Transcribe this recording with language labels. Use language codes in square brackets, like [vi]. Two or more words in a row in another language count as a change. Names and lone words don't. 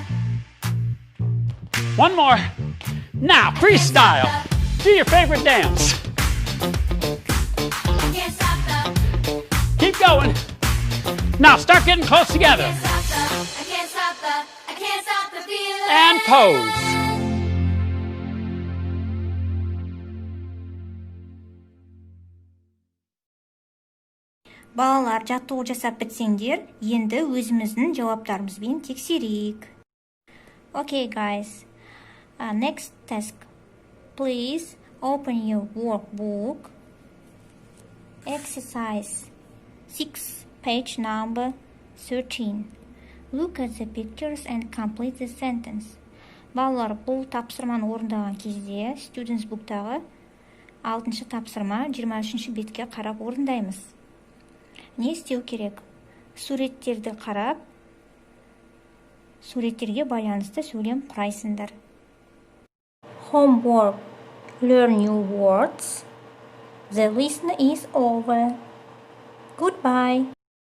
[en] 1 more. Now, freestyle. Do your favorite dance. Keep going. Now, start getting close together. And pose. [kk] Балалар, жаттығу жасап бітсеңдер, енді өзіміздің жауаптарымызбен тексерейік. [en] Okay, guys. Next task. Please open your workbook. Exercise 6, page number 13. Look at the pictures and complete the sentence. [kk] Балалар, бұл тапсырманы орындаған кезде Students Book'тағы 6-шы тапсырма 23-ші бетке қарап орындаймыз. Не істеу керек? Суреттерді қарап, суреттерге байланысты сөйлем құрайсыңдар. [en] Homework. Learn new words. The lesson is over. Goodbye.